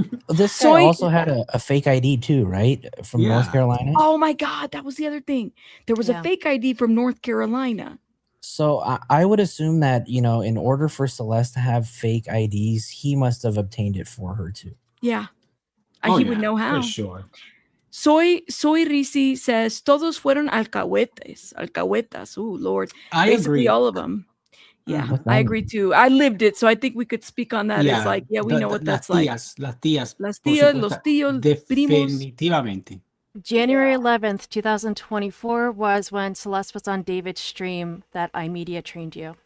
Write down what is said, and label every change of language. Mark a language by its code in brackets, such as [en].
[en] This guy also had a fake ID too, right? From North Carolina. Oh my God, that was the other thing. There was a fake ID from North Carolina. So I would assume that, you know, in order for Celeste to have fake IDs, he must have obtained it for her too. Yeah. He would know how. For sure. [es] Soy Risi says, todos fueron alcahuetas. [en] Oh, Lord. Basically, agree. all of them. Yeah, I agree too. I lived it, so I think we could speak on that. It's like, we know what that's like. [es] Las tías, los tíos, primos. Definitivamente. [en] January 11th, 2024 was when Celeste was on David's stream that iMedia trained you.